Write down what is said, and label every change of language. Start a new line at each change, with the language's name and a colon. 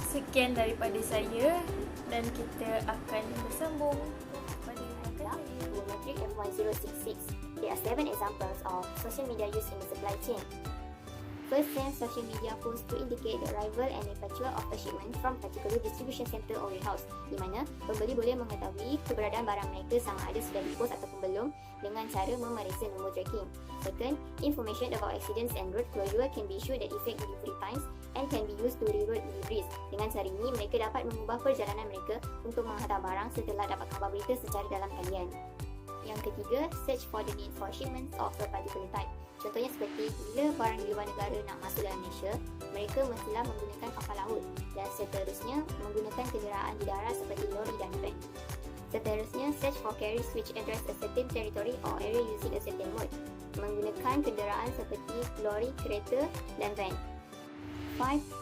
Malay: Sekian daripada saya dan kita akan bersambung pada Metric F1066.
English: There are 7 examples of social media used in the supply chain. First, send social media posts to indicate the arrival and departure of a shipment from particular distribution center or warehouse,
Malay: di mana pembeli boleh mengetahui keberadaan barang mereka sama ada sudah dipost ataupun belum dengan cara memeriksa nombor tracking.
English: Second, information about accidents and road closure can be issued that affect delivery times and can be used to reroute deliveries.
Malay: Dengan cara ini, mereka dapat mengubah perjalanan mereka untuk menghantar barang setelah dapat khabar berita secara dalam talian. Yang ketiga,
English: search for the need for shipments of a particular type.
Malay: Contohnya seperti bila barang di luar negara nak masuk dalam Malaysia, mereka mestilah menggunakan kapal laut dan seterusnya menggunakan kenderaan di darat seperti lori dan van. Seterusnya,
English: search for carriers which address a certain territory or area using a certain mode,
Malay: menggunakan kenderaan seperti lori, kereta dan van.
English: 5.